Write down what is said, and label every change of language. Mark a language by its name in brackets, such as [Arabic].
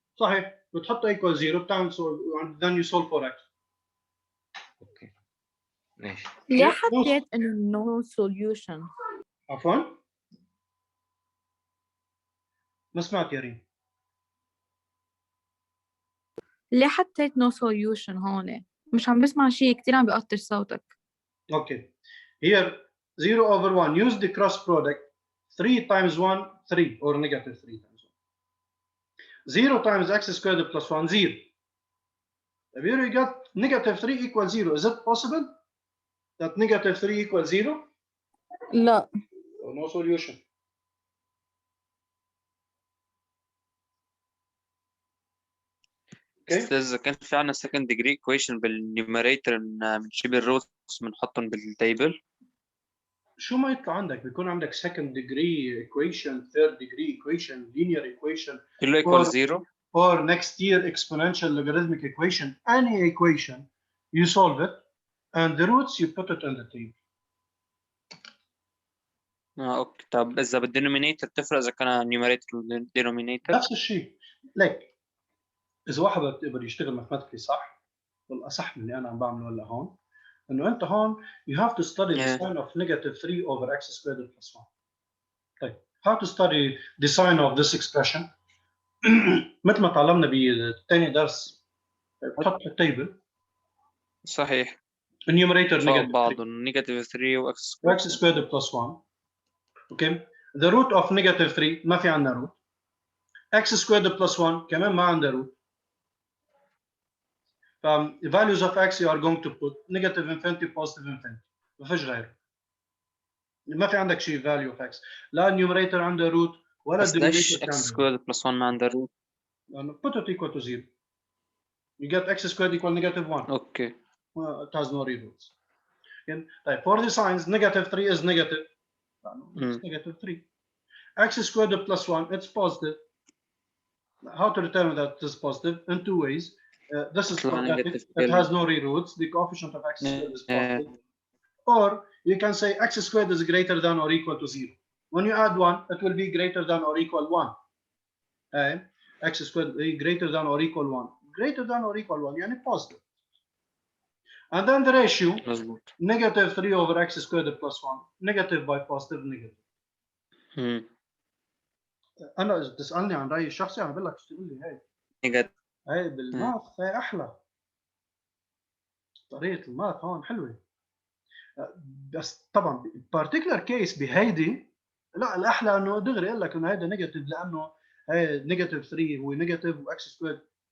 [Arabic] صحيح بتحط [English] equal 0 [Arabic] بتعمل [English] solve and then you solve for x. [Arabic] اوكي ماشي. ليه حطيت انه [English] no solution؟ [Arabic] عفوا ما سمعت يا ريم. ليه حطيت [English] no solution [Arabic] هون؟ مش عم بسمع شيء كثير، عم بيقطر صوتك. [English] Okay. Here 0 over 1 use the cross product 3 times 1 3 or negative 3 times 1. 0 times x squared plus 1 0. Here we got negative 3 equals 0. Is it possible that negative 3 equals 0? [Arabic] لا. [English] So no solution. [Arabic] استاذ كان في عنا [English] second degree equation [Arabic] بالنيوميريتور بنجيب الروتس بنحطهم بالتيبل. شو ما يطلع عندك بيكون عندك [English] second degree equation, third degree equation, linear equation, [Arabic] كله [English] equal 0 or next year exponential logarithmic equation, any equation you solve it and the roots you put it in the table. [Arabic] اوكي. طب اذا بالدينومينيتور تفرق اذا كان نيوميريتور ولا دينومينيتور؟ نفس الشيء. ليك اذا واحد بده يشتغل ماثماتيكلي صح والاصح من اللي انا عم بعمله هلا هون انه انت هون [English] you have to study the sign of negative 3 over x squared plus 1. طيب how to study the sign of this expression؟ [Arabic] مثل ما تعلمنا بالثاني درس بتحط التيبل. صحيح. النيوميريتور فوق بعضهم نيجاتيف 3 واكس سكوير بلس 1. اوكي. [English] the root of negative 3 [Arabic] ما في عندنا [English] root. x squared plus 1 [Arabic] كمان ما عندنا [English] root. the values of x you are going to put negative infinity positive infinity [Arabic] ما فيش غيره. ما في عندك شيء [English] value of x [Arabic] لا النيوميريتور عنده root ولا بس ليش الدينومينيتور اكس سكوير بلس 1 ما عنده روت؟ [English] put it equal to 0. you get x squared equal negative 1. [Arabic] اوكي. [English] It has no real roots. طيب for the signs negative 3 is negative. It's negative 3. x squared plus 1 it's positive. How to determine that it's positive? In two ways. This is quadratic. It has no real roots. The coefficient of x squared is positive. Or you can say x squared is greater than or equal to 0. When you add 1, it will be greater than or equal 1. And x squared is greater than or equal 1. Greater than or equal 1 يعني positive. And then the ratio negative 3 over x squared plus 1. Negative by positive negative. [Arabic] انا اذا بتسالني عن رايي الشخصي انا بقول لك تقول لي هاي بالماث هاي احلى طريقه الماث هون حلوه. بس طبعا particular كيس بهيدي لا الاحلى انه دغري يقول لك انه هيدا نيجاتيف لانه هي نيجاتيف 3 هو نيجاتيف واكس سكوير.